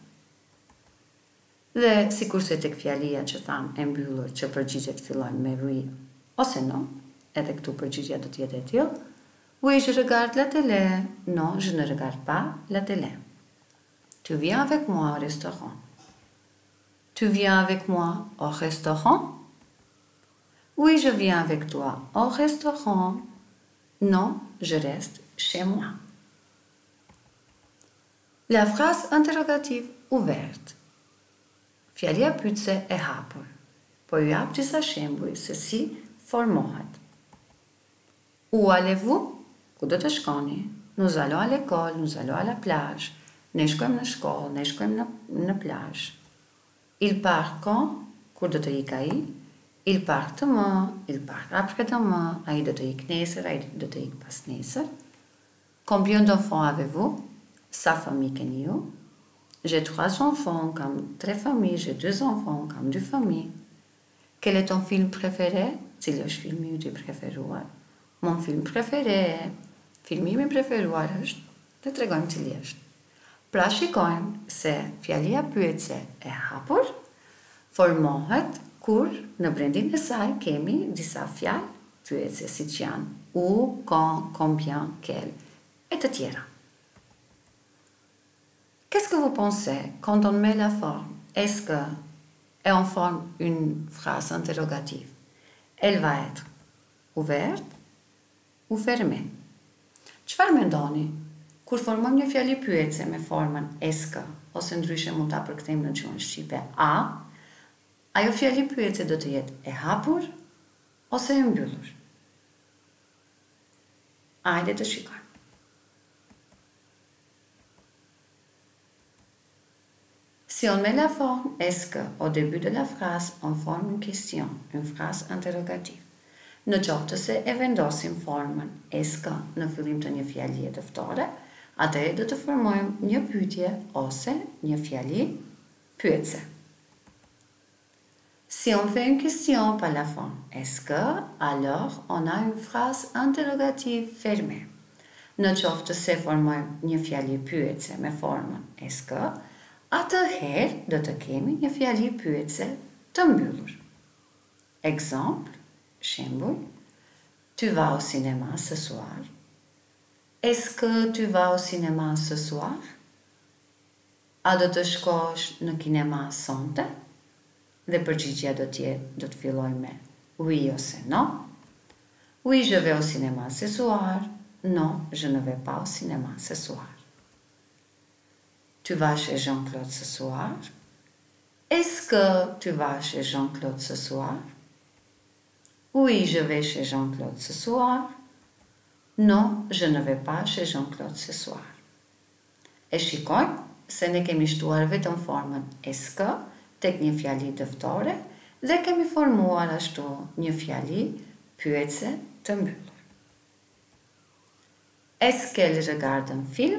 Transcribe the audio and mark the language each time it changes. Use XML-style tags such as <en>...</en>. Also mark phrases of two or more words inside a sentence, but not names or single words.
<sq>Dhe sikurse tek fjalia që tham e mbyllur që përgjigjet fillojnë me oui ose non, edhe këtu përgjigja do të jetë e tillë.</sq> <fr>Oui, je regarde la télé. Non, je ne regarde pas la télé. Tu viens avec moi au restaurant. Tu viens avec moi au restaurant? Oui, je viens avec toi au restaurant. Non, je reste chez moi. La phrase interrogative ouverte.</fr> <sq>Fjalia pyetse e hapur, po ju jap disa shembuj se si formohet.</sq> <fr>Où allez-vous?</fr> <sq>Ku do të shkoni?</sq> <fr>Nous allons à l'école, nous allons à la plage.</fr> <sq>Ne shkojmë në shkollë, ne shkojmë në plazh.</sq> <fr>Il part quand?</fr> <sq>Kur do të ik ai?</sq> <fr>Il part demain, il part après-demain.</fr> <sq>Ai do të ik nesër, ai do të ik pas nesër.</sq> <fr>Combien d'enfants avez-vous?</fr> <sq>Sa famille keni ju?</sq> <fr>J'ai 3 enfants comme 3 familles, j'ai 2 enfants comme 2 familles. Quel est ton film préféré?</fr> <sq>Cilësh filmi ju I preferuar?</sq> <fr>Mon film préféré,</fr> <sq>filmimi preferuar është, dhe tregojmë cili është. Pra shikojmë se fjalia pyetje e hapur formohet kur në brendin e saj kemi disa fjalë pyetje siç janë</sq> <fr>où, quand, combien, quel et</fr> <sq>të tjera.</sq> <fr>Qu'est-ce que vous pensez quand on met la forme? Est-ce que on forme une phrase interrogative? Elle va être ouverte ou fermée?</fr> <sq>Çfarë mendoni? Kur formojmë një fjali pyetje me formën</sq> <fr>est-ce que,</fr> <sq>ose ndryshe mund ta përkthejmë në gjuhën shqipe a, ajo fjali pyetje do të jetë e hapur ose e mbyllur? Hajde të shikojmë.</sq> <fr>Si on met la forme est-ce que au début de la phrase, on forme une question, une phrase interrogative.</fr> <sq>Në qoftë se e vendosim formën</sq> <fr>est-ce que</fr> <sq>në fillim të një fjalie dëftore, atëherë do të formojmë një pyetje ose një fjali pyetse.</sq> <fr>Si on fait une question par la forme est-ce que, alors on a une phrase interrogative fermée.</fr> <sq>Në qoftë se formojmë një fjali pyetse me formën</sq> <fr>est-ce que,</fr> <sq>atëherë do të kemi një fjali pyetse të mbyllur.</sq> <fr>Exemple, shembull, tu vas au cinéma ce soir? Est-ce que tu vas au cinéma ce soir?</fr> <sq>A do të shkosh në kinema sonte? Dhe përgjigjja do të filloj me oui ose non.</sq> <fr>Oui, je vais au cinéma ce soir. Non, je ne vais pas au cinéma ce soir. Tu vas chez Jean-Claude ce soir? Est-ce que tu vas chez Jean-Claude ce soir? Oui, je vais chez Jean-Claude ce soir. Non, je ne vais pas chez Jean-Claude ce soir.</fr> <sq>E shikojmë se ne kemi shtuar vetëm formën</sq> <fr>est-ce que</fr> <sq>tek një fjali dëftore dhe kemi formuar ashtu një fjali pyetse të mbyllur.</sq> <fr>Est-ce qu'elle regarde un film?</fr>